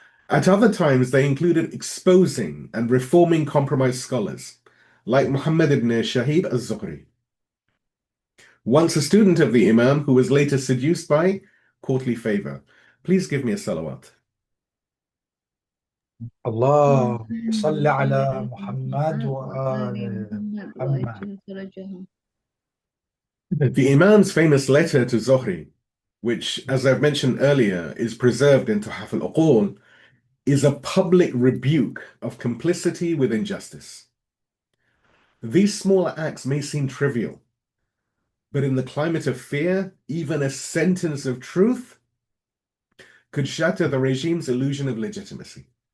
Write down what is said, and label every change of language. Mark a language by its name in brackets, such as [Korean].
[English] At other times, they included exposing and reforming compromised scholars, like Muhammad ibn Shahid al-Zuhri, once a student of the Imam who was later seduced by courtly favor. Please give me a salawat. [Arabic] اللهم صل على محمد وآل محمد. [English] The Imam's famous letter to Zuhri, which, as I've mentioned earlier, is preserved in Tuhaf al-Uqul, is a public rebuke of complicity with injustice. These smaller acts may seem trivial, but in the climate of fear, even a sentence of truth could shatter the regime's illusion of legitimacy.